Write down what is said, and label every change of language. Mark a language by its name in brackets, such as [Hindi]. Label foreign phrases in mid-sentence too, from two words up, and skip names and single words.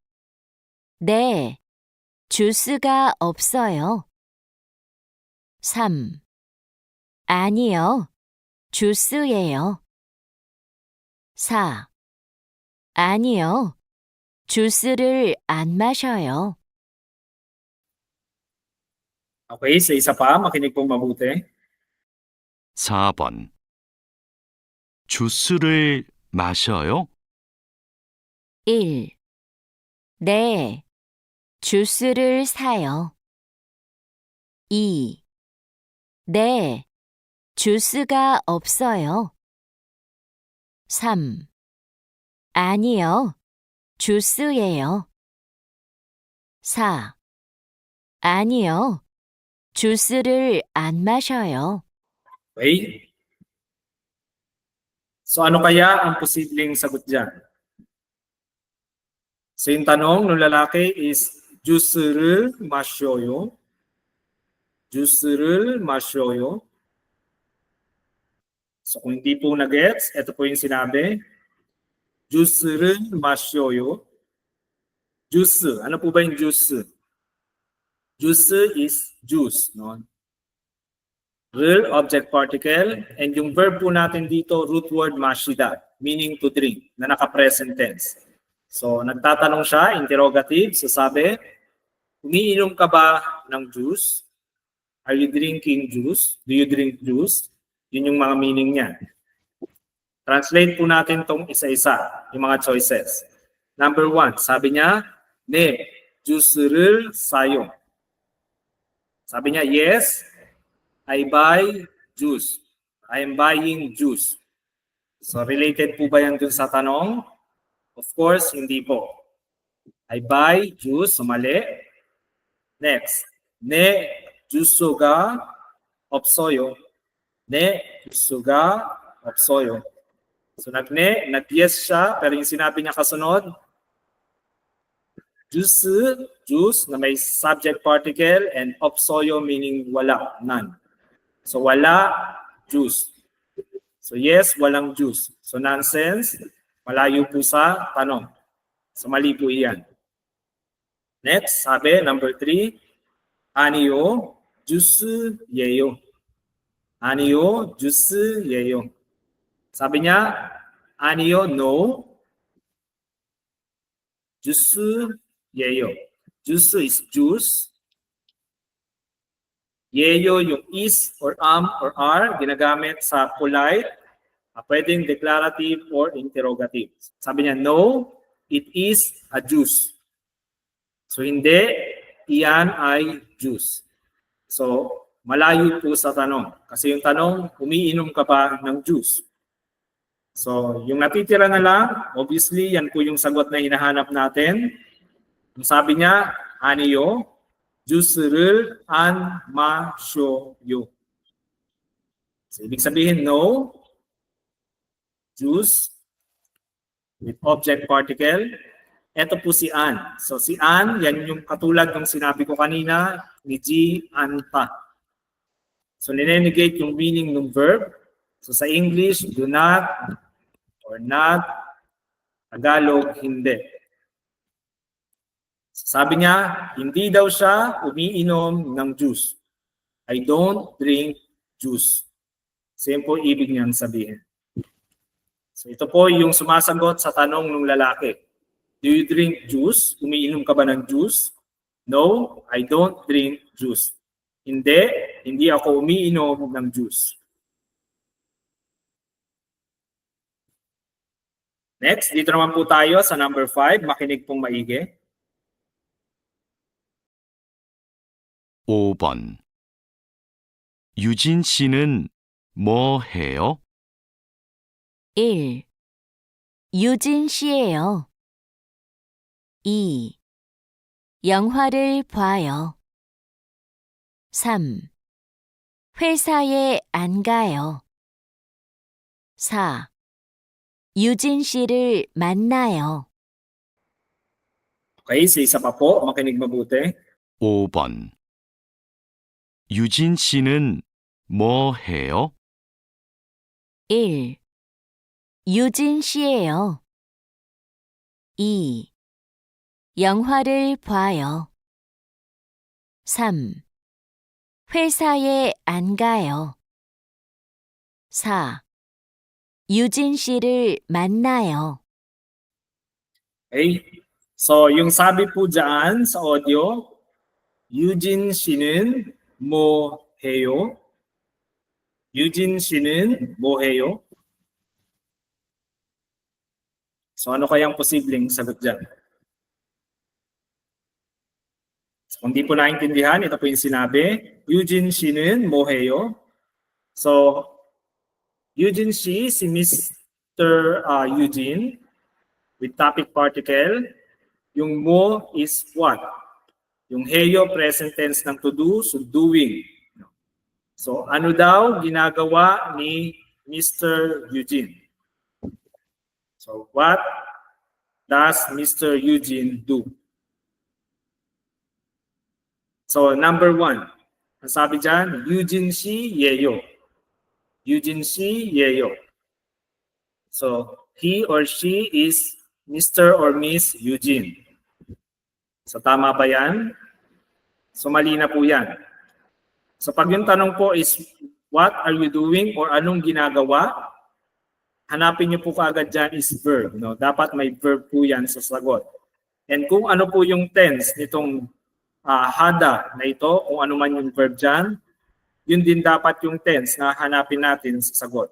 [Korean] 네. 주스가 없어요. 3. 아니요. 주스예요. 4. 아니요. 주스를 안 마셔요. [Filipino] Okay, sa isa pa, makinig pong mabuti. [Korean] 4번 주스를 마셔요? 1. 네. 주스를 사요. 2. 네. 주스가 없어요. 3. 아니요. 주스예요. 4. 아니요. 주스를 안 마셔요. [Filipino] Okay? So ano kaya ang posibleng sagot dyan? So yung tanong ng lalaki is [Korean] 주스를 마셔요. 주스를 마셔요. [Filipino] So kung hindi po na-gets, ito po yung sinabi. [Korean] 주스를 마셔요. [Filipino] Juice. Ano po ba yung juice? [English] Juice is juice. [Filipino] No? [English] Real object particle. [Filipino] And yung verb po natin dito, [English] root word mashida, meaning to drink, [Filipino] na naka-present tense. So, nagtatanong siya, interrogative. So, sabi, umiinom ka ba ng juice? [English] Are you drinking juice? Do you drink juice? [Filipino] Yun yung mga meaning niya. Translate po natin tong isa-isa, yung mga choices. Number 1, sabi niya, [Korean] 네, 주스를 사요. [Filipino] Sabi niya, [English] yes, I buy juice. I am buying juice. [Filipino] So, related po ba yan dun sa tanong? [English] Of course, [Filipino] hindi po. [English] I buy juice, so mali. [Filipino] Next, [Korean] 네, 주스가 없어요. 네, 주스가 없어요. [Filipino] So nag-yes siya, pero yung sinabi niya kasunod, juice na may [English] subject particle [Filipino] and 없어요 meaning wala, none. So wala juice. So yes, walang juice. So nonsense, malayo po sa tanong. So mali po iyan. Next, sabi, number 3, [Korean] 아니요, 주스예요. 아니요, 주스예요. [Filipino] Sabi niya, [Korean] 아니요, no. 주스예요. [English] Juice is juice. Yeyo yung is or or are, [Filipino] ginagamit sa polite, pwedeng declarative or interrogative. Sabi niya, [English] no, it is a juice. [Filipino] So hindi, iyan ay juice. So malayo po sa tanong. Kasi yung tanong, umiinom ka ba ng juice? So yung natitira na lang, obviously, yan po yung sagot na hinahanap natin. Yung sabi niya, [Korean] 아니요, 주스를 안 마셔요. [Filipino] So ibig sabihin, [English] no, juice, with object particle. [Filipino] Ito po si An. So si An, yan yung katulad ng sinabi ko kanina, ni G, anta. So ninenegate yung meaning ng verb. So sa English, [English] do not or not. [Filipino] Tagalog, hindi. Sabi niya, hindi daw siya umiinom ng juice. [English] I don't drink juice. [Filipino] Same po ibig niyang sabihin. So ito po yung sumasagot sa tanong ng lalaki. [English] Do you drink juice? [Filipino] Umiinom ka ba ng juice? [English] No, I don't drink juice. [Filipino] Hindi ako umiinom ng juice. Next, dito naman po tayo sa number 5. Makinig pong maigi. [Korean] 5번. 유진 씨는 뭐 해요? 1. 유진 씨예요. 2. 영화를 봐요. 3. 회사에 안 가요. 4. 유진 씨를 만나요. [Filipino] Okay, sa isa pa po, makinig mabuti. [Korean] 5번. 유진 씨는 뭐 해요? 1. 유진 씨예요. 2. 영화를 봐요. 3. 회사에 안 가요. 4. 유진 씨를 만나요. [Filipino] Okay? So, yung sabi po dyan sa audio, [Korean] 유진 씨는 뭐 해요? 유진 씨는 뭐 해요? [Filipino] So, ano kayang posibleng sagot dyan? So, kung di po naintindihan, ito po yung sinabi. [Korean] 유진 씨는 뭐 해요? So, 유진 씨, si Mr. [English] Eugene, with topic particle, yung mo is what? Yung heyo, present tense ng to do, so doing. [Filipino] So ano daw ginagawa ni Mr. Eugene? [English] So what does Mr. Eugene do? [Filipino] So number 1, ang sabi dyan, [Korean] 유진 씨예요. 유진 씨예요. [English] So he or she is Mr. or Miss Eugene. So [Filipino] tama ba yan? So mali na po yan. So pag yung tanong po is, [English] what are you doing [Filipino] or anong ginagawa? Hanapin niyo po kaagad dyan is verb. No? Dapat may verb po yan sa sagot. And kung ano po yung tense nitong hada na ito, kung ano man yung verb dyan, yun din dapat yung tense na hanapin natin sa sagot.